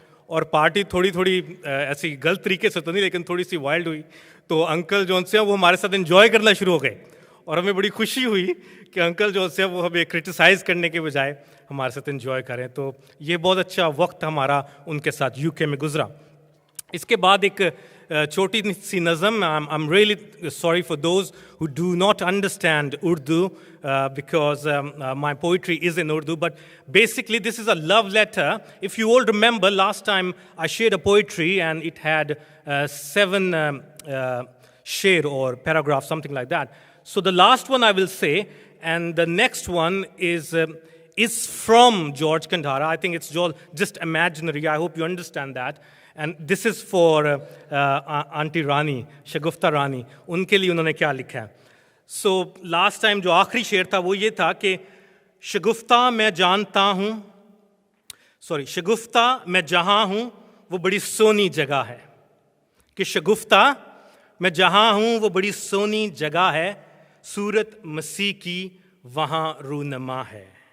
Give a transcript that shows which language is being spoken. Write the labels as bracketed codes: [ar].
[hi] और पार्टी थोड़ी थोड़ी ऐसी गलत तरीके से तो नहीं, लेकिन थोड़ी सी वाइल्ड हुई। तो अंकल जो से वो हमारे साथ एंजॉय करना शुरू हो गए और हमें बड़ी खुशी हुई कि अंकल जो से वो हमें क्रिटिसाइज़ करने के बजाय हमारे साथ एंजॉय करें। तो ये बहुत अच्छा वक्त हमारा उनके साथ यूके में गुजरा। इसके बाद एक छोटी सी नज़म। [en] I am really sorry for those who do not understand Urdu because my poetry is in Urdu, but basically this is a love letter. If you all remember, last time I shared a poetry and it had 7 sher or paragraph, something like that. So the last one I will say, and the next one is from George Kandhara. I think it's just imaginary. I hope you understand that. And this is for Auntie Rani, Shagufta Rani. [hi] उनके लिए उन्होंने क्या लिखा है? [en] So last time [hi] जो आखिरी शेर था वो ये था कि शगुफ्ता मैं जानता हूँ, शगुफ्ता मैं जहाँ हूँ वो बड़ी सोनी जगह है, कि शगुफ्ता मैं जहाँ हूँ वो बड़ी सोनी जगह है, सूरत मसीह की वहाँ रूनमा है।